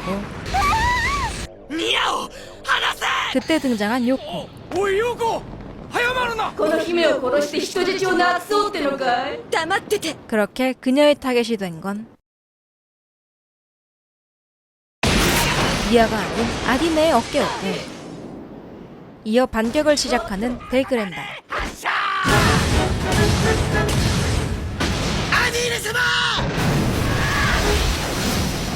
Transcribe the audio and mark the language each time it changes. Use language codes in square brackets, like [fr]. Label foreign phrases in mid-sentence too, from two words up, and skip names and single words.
[ja] ニアを離せ。 [ko] 그때 등장한 요코. [ja] おいヨーコ早まるなこの姫を殺して人質をなくそうってのかい。黙ってて。 [ko] 그렇게 그녀의 타겟이 된 건 니아가 아닌 아디네의 어깨였고 이어 반격을 시작하는 데그랜다. [ja] アディーネ様